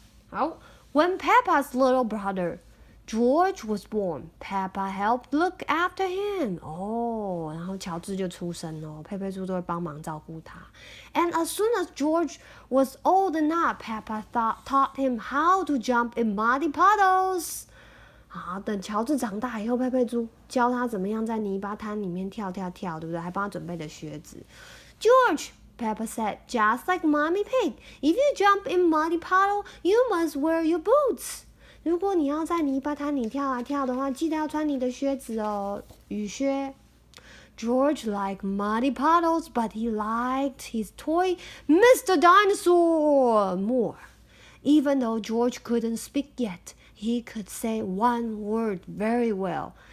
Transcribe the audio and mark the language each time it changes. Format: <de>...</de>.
<en>好 ，When Peppa's little brother George was born, Peppa helped look after him.</en> <zh>然后乔治就出生了，佩佩猪都会帮忙照顾他。</zh> <en>And as soon as George was old enough, Peppa taught him how to jump in muddy puddles.</en> <zh>等乔治长大以后，佩佩猪教他怎么样在泥巴滩里面跳，对不对？还帮他准备了靴子。</zh> <en>George, Peppa said, just like Mommy Pig, if you jump in muddy puddle, you must wear your boots.</en> <zh>如果你要在泥巴滩里跳的话，记得要穿你的靴子哦，雨靴。</zh> <en>George liked muddy puddles, but he liked his toy Mr. Dinosaur more. Even though George couldn't speak yet, he could say one word very well.</en>